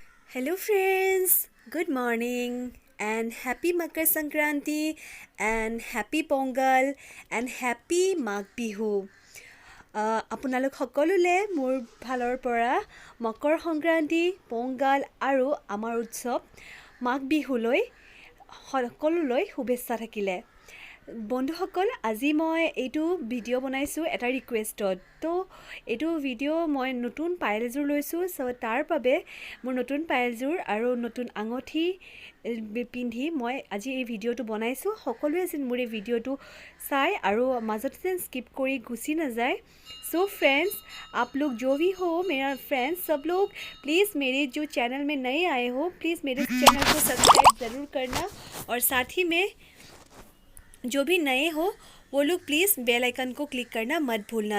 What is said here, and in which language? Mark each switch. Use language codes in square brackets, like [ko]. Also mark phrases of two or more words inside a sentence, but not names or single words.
[en] Hello friends, good morning and happy makar sankranti and happy pongal and happy magh bihu. [as] আপোনালোক সকলোলে মোৰ ফালৰ পৰা মকৰ সংক্ৰান্তি, pongal আৰু আমাৰ উৎসৱ মাঘ বিহুলৈ সকলোলৈ শুভেচ্ছা থাকিলে। বন্ধুসকল, আজি মই এইটো ভিডিঅ' বনাইছোঁ এটা ৰিকুৱেষ্টত। তো এইটো ভিডিঅ' মই নতুন পায়েলযোৰ লৈছোঁ, চ' তাৰ বাবে মোৰ নতুন পায়েলযোৰ আৰু নতুন আঙঠি পিন্ধি মই আজি এই ভিডিঅ'টো বনাইছোঁ। সকলোৱে যেন মোৰ এই ভিডিঅ'টো চাই আৰু মাজতে যেন স্কিপ কৰি গুচি নাযায়। [en] so friends, [hi] आप लोग जो भी हो मेरा फ्रेंड्स सब लोग प्लीज़ मेरे जो चैनल में नए आए हो प्लीज़ मेरे चैनल को सब्सक्राइब ज़रूर करना और साथ ही में जो भी नए हो वो लोग प्लीज़ [en] bell icon [hi] को क्लिक करना मत भूलना।